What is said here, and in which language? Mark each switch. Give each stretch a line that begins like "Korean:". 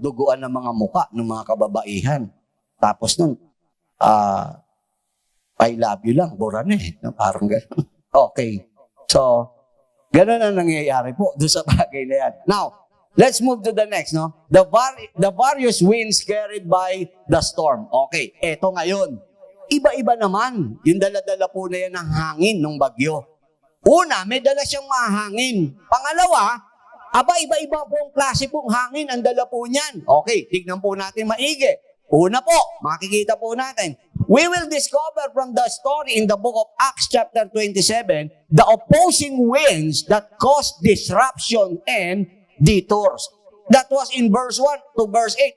Filipino: Duguan ng mga muka ng mga kababaihan. Tapos nun,
English: I love you
Filipino: lang, bura na Parang gano'n. Okay. So, gano'n ang nangyayari po doon sa bagay na yan.
English: Now, let's move to the next, no? The various winds carried by the storm.
Filipino: Okay, eto ngayon. Iba-iba naman yung dala-dala po na yan ng hangin ng bagyo. Una, may dala siyang mahangin. Pangalawa, iba-iba pong klase pong hangin ang dala po niyan. Okay, tignan po natin maigi. Una po, makikita po natin.
English: We will discover from the story in the book of Acts chapter 27, the opposing winds that caused disruption and detours. That was in verse 1 to verse 8.